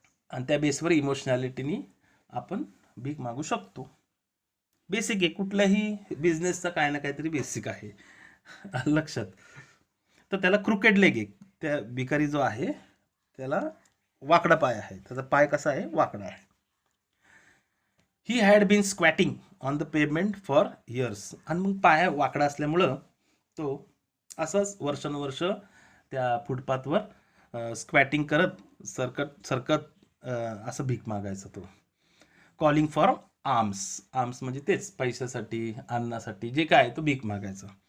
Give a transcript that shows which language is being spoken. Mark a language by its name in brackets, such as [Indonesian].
[Marathi] आणि त्या बेसवर इमोशनॅलिटीनी आपण भीक मागू शकतो. बेसिक आहे, कुठल्याही बिझनेसचा काय ना काहीतरी बेसिक आहे. लक्षात? तर त्याला [English] crooked leg [Marathi] आहे. त्या भिकारी जो आहे त्याला वाकडा पाय आहे, त्याचा पाय कसा आहे? वाकडा आहे. [English] He had been squatting on the payment for years. [Marathi] आणि मग पाय वाकडा असल्यामुळं तो असंच वर्षानुवर्ष त्या फुटपाथवर स्क्वॅटिंग करत, सरकत सरकत असं भीक मागायचा तो. [English] Calling for alms. [Marathi] आर्म्स म्हणजे तेच पैशासाठी, अन्नासाठी, जे काय तो भीक मागायचा.